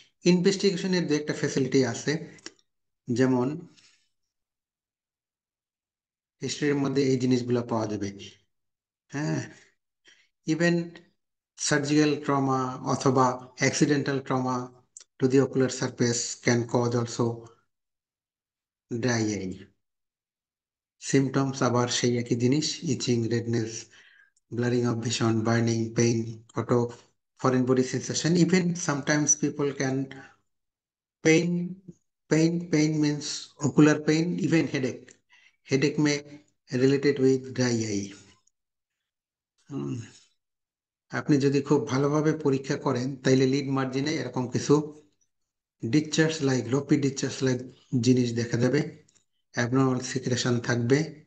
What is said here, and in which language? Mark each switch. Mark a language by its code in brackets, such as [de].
[bn] ইনভেস্টিগেশনের দু একটা ফ্যাসিলিটি আছে, যেমন হিস্ট্রির মধ্যে এই জিনিসগুলো পাওয়া যাবে। [en] হ্যাঁ, even surgical trauma অথবা accidental trauma to the ocular surface can cause also dry eye. Symptoms [bn] আবার সেই একই জিনিস, [en] Itching, redness, blurring of vision, burning, pain, photo, foreign body sensation. Even sometimes people can pain, pain means ocular pain, even headache. Headache may related with dry eye. [bn] হুম, আপনি যদি খুব ভালোভাবে পরীক্ষা করেন তাইলে লিড মার্জিনে এরকম কিছু ডিসচার্জ লাইক লোপি ডিসচার্জ লাইক জিনিস দেখা যাবে, অ্যাবনর্মাল সিক্রেশন থাকবে।